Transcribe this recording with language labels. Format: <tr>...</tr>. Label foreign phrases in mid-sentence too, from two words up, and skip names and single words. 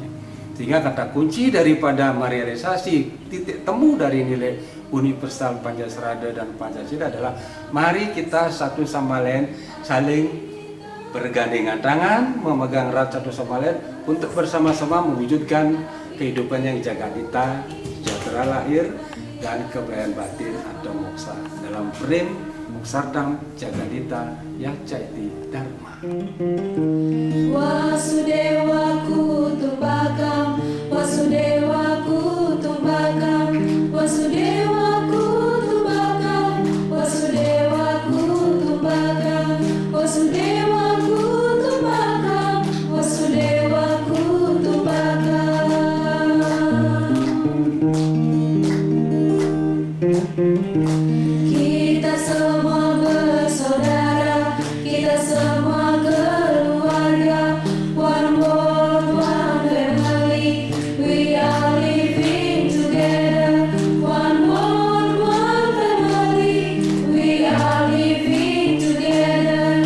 <id>Sehingga kata kunci daripada merealisasi titik temu dari nilai universal Pancasrada dan Pancasila adalah mari kita satu sama lain saling bergandengan tangan, memegang erat satu sama lain untuk bersama-sama mewujudkan kehidupan yang jagadita, sejahtera lahir dan kebahagiaan batin atau moksa dalam frame</id> <sa>मोक्षार्दम् जगद्धित यचैति धर्म. वसुदेव कुटुम्बकम्, वसुदेव कुटुम्बकम्, वसुदेव कुटुम्बकम्, वसुदेव कुटुम्बकम्, वसुदेव कुटुम्बकम्, वसुदेव कुटुम्बकम्.</sa> <id>Kita semua bersaudara, kita semua keluarga,</id> <en>one world, one family, we are living together. One world, one family, we are living together.</en>